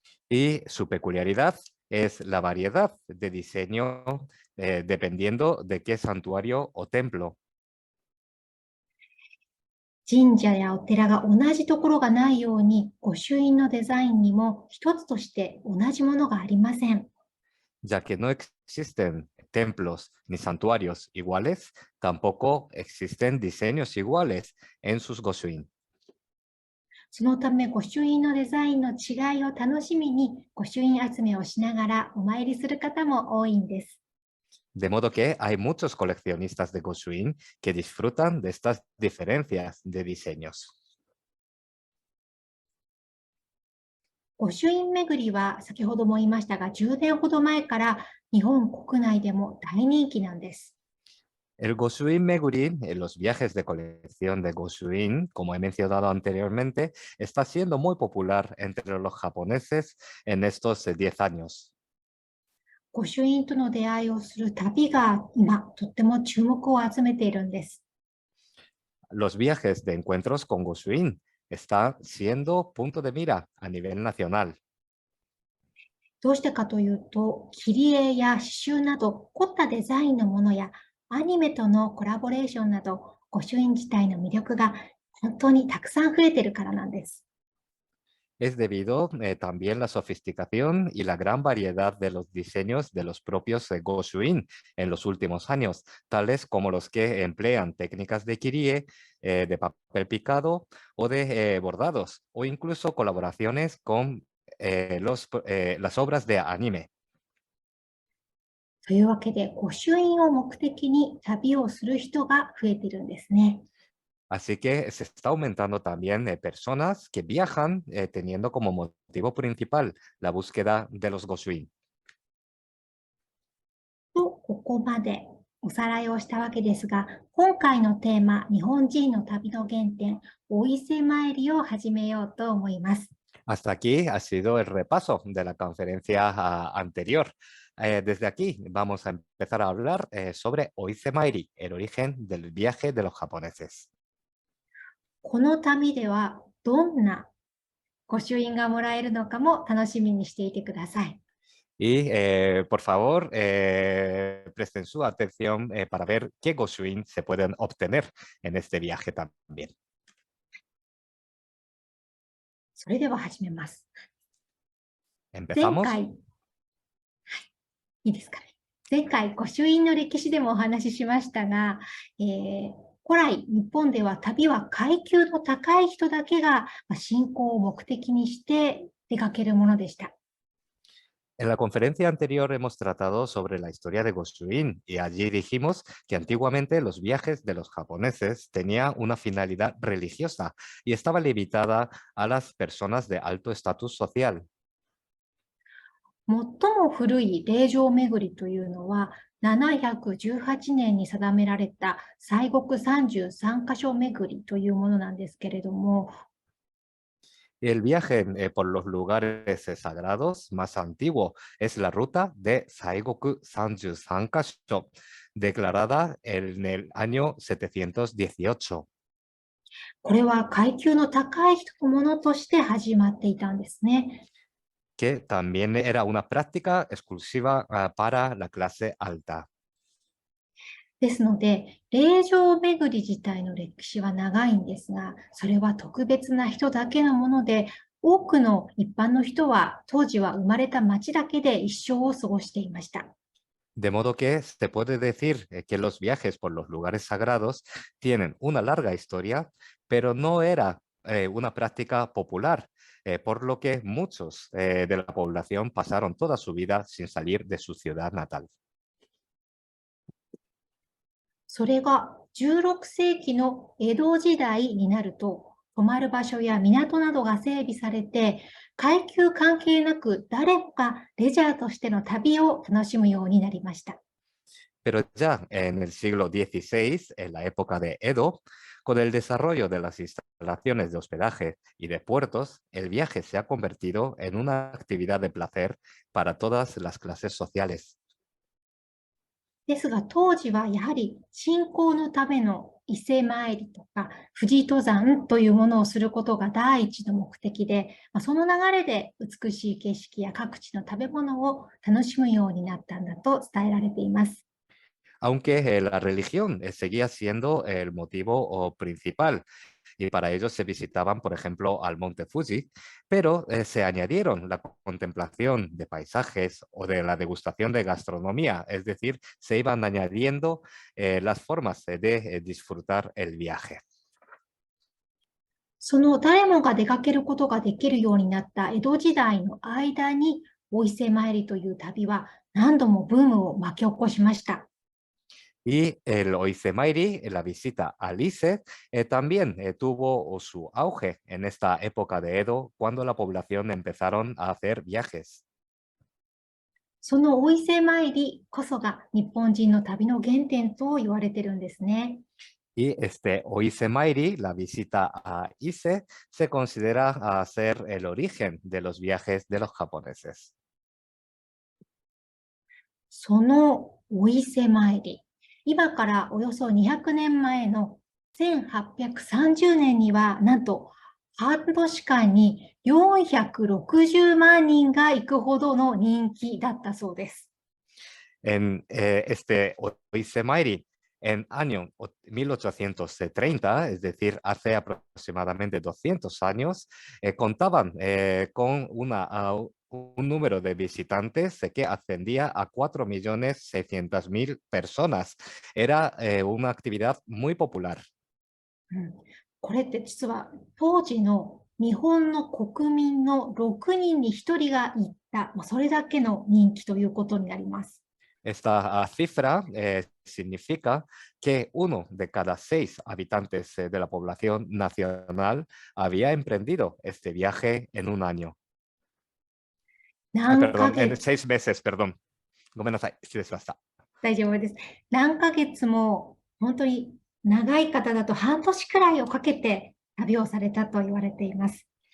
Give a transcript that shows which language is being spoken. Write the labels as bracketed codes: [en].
[es] Y su peculiaridad es la variedad de diseño dependiendo de qué santuario o templo. [ja] 神社やお寺が同じところがないように、御朱印のデザインにも一つとして同じものがありません。 [es] Ya que no existen templos ni santuarios iguales, tampoco existen diseños iguales en sus Goshuin. [ja] そのため、御朱印のデザインの違いを楽しみに、御朱印集めをしながらお参りする方も多いんです。 [es] De modo que hay muchos coleccionistas de Goshuin que disfrutan de estas diferencias de diseños. [ja] 御朱印巡りは先ほども言いましたが、10年ほど前から日本国内でも大人気なんです。 [es] El Goshuin Meguri, los viajes de colección de Goshuin, como he mencionado anteriormente, está siendo muy popular entre los japoneses en estos 10 años. [ja] 御朱印との出会いをする旅が今とっても注目を集めているんです。 [es] Los viajes de encuentros con Goshuin están siendo punto de mira a nivel nacional. [ja] どうしてかというと、切り絵や刺繍など凝ったデザインのものやアニメとのコラボレーションなど、御朱印自体の魅力が本当にたくさん増えているからなんです。 [es] Es debido también la sofisticación y la gran variedad de los diseños de los propios Goshuin en los últimos años, tales como los que emplean técnicas de kirie, de papel picado o de bordados, o incluso colaboraciones con las obras de anime. [ja] というわけで、御朱印を目的に旅をする人が増えているんですね。 [es] Así que se está aumentando también personas que viajan teniendo como motivo principal la búsqueda de los Goshuin. [ja] と、ここまでおさらいをしたわけですが、今回のテーマ、日本人の旅の原点、お伊勢参りを始めようと思います。 [es] Hasta aquí ha sido el repaso de la conferencia anterior. Desde aquí vamos a empezar a hablar sobre Oise Mairi, el origen del viaje de los japoneses. [ja] この旅ではどんな御朱印がもらえるのかも楽しみにしていてください。 [es] Y por favor, presten su atención para ver qué Goshuin se pueden obtener en este viaje también. [ja] それでは始めます。前 [es] ¿Empezamos? [ja] 回、いいですかね。前回、御朱印の歴史でもお話ししましたが、古来、日本では旅は階級の高い人だけが信仰を目的にして出かけるものでした。 [es] En la conferencia anterior hemos tratado sobre la historia de Goshuin y allí dijimos que antiguamente los viajes de los japoneses tenían una finalidad religiosa y estaba limitada a las personas de alto estatus social. [ja] 最も古い霊場巡りというのは、718年に定められた西国33カ所巡りというものなんですけれども、 [es] El viaje por los lugares sagrados más antiguo es la ruta de Saigoku Sanju Sankasho, declarada en el año 718. [ja] これは階級の高い人のものとして始まっていたんですね。 [es] Que también era una práctica exclusiva para la clase alta. [ja] ですので、霊場巡り自体の歴史は長いんですが、それは特別な人だけのもので、多くの一般の人は当時は生まれた町だけで一生を過ごしていました。 [es] De modo que se puede decir que los viajes por los lugares sagrados tienen una larga historia, pero no era una práctica popular, por lo que muchos de la población pasaron toda su vida sin salir de su ciudad natal. [ja] それが16世紀の江戸時代になると、泊まる場所や港などが整備されて、階級関係なく誰もがレジャーとしての旅を楽しむようになりました。 [es] Pero ya en el siglo XVI, en la época de Edo, con el desarrollo de las instalaciones de hospedaje y de puertos, el viaje se ha convertido en una actividad de placer para todas las clases sociales. [ja] ですが当時はやはり信仰のための伊勢参りとか富士登山というものをすることが第一の目的で、その流れで美しい景色や各地の食べ物を楽しむようになったんだと伝えられています。 [es] Aunque la religión seguía siendo el motivo principal y para ello se visitaban, por ejemplo, al monte Fuji, pero se añadieron la contemplación de paisajes o de la degustación de gastronomía, es decir, se iban añadiendo las formas de disfrutar el viaje. [ja] その誰もが出かけることができるようになった江戸時代の間に、お伊勢参りという旅は何度もブームを巻き起こしました。 [es] Y el Oise Mairi, la visita al Ise, también tuvo su auge en esta época de Edo, cuando la población empezaron a hacer viajes. [ja] そのお伊勢参りこそが日本人の旅の原点と言われてるんですね。 [es] Y este Oise Mairi, la visita a Ise, se considera ser el origen de los viajes de los japoneses. [ja] そのお伊勢参り、今からおよそ200年前の1830年には、なんと半年間に460万人が行くほどの人気だったそうです。 [es] En este Oise Mairi, en año 1830, es decir, hace aproximadamente 200 años, contaban con un número de visitantes que ascendía a 4.600.000 personas. Era una actividad muy popular. [ja] これって実は当時の日本の国民の6人に1人が行った、それだけの人気ということになります。 [es] Esta cifra significa que 1 de cada 6 habitantes de la población nacional había emprendido este viaje en un año. [ja] 何ヶ [es] Perdón, en [ja] 月、 [es] 6 meses, perdón. [ja] ごめんなさい、失礼しました。大丈夫です。何ヶ月も本当に長い方だと半年くらいをかけて旅をされたと言われています。